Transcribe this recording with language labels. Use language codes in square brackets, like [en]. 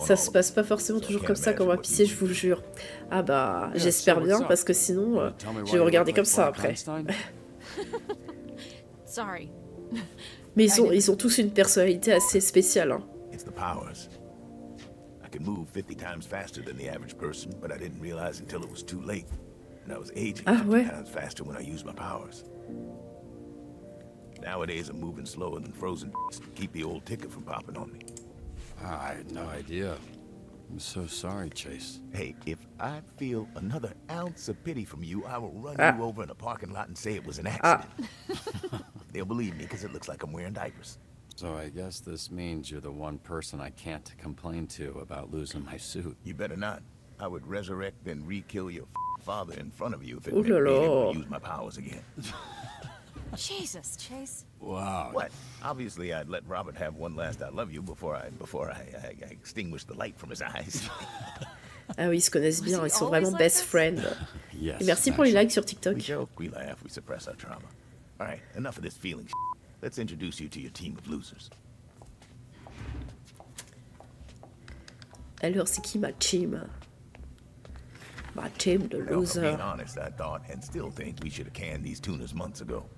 [fr] Ça se passe pas forcément toujours comme ça quand on va pisser, je vous le jure. Ah bah, j'espère bien, parce que sinon, je vais vous regarder comme ça après. [en] Sorry. [fr] Mais ils ont tous une personnalité assez spéciale. Hein. [en] It's the powers. I can move 50 times faster than the average person, but I didn't realize until it was too late. And I was aging 50 times faster when I used my powers. Nowadays, I'm moving slower than frozen to keep the old ticker from popping on me. I had no idea. I'm so sorry, Chase. Hey, if I feel another ounce of pity from you, I will run you over in a parking lot and say it was an accident. They'll believe me because it looks like I'm wearing diapers. So I guess this means you're the one person I can't complain to about losing my suit. You better not. I would resurrect and re-kill your father in front of you if it meant being able to use my powers again. Jesus, Chase. Wow. What? Obviously, I'd let Robert have one last I love you before I extinguish the light from his eyes. [fr] Ah oui, ils se connaissent bien, ils sont vraiment [en] best friends. [fr] Et merci pour les likes sur TikTok. [en] We joke, we laugh, we suppress our trauma. All right, enough of this feeling shit. Let's introduce you to your team of losers. [fr] Alors, c'est qui ma team? Ma team de losers. [en] Being honest, I thought and still think we should have canned these tunas months ago.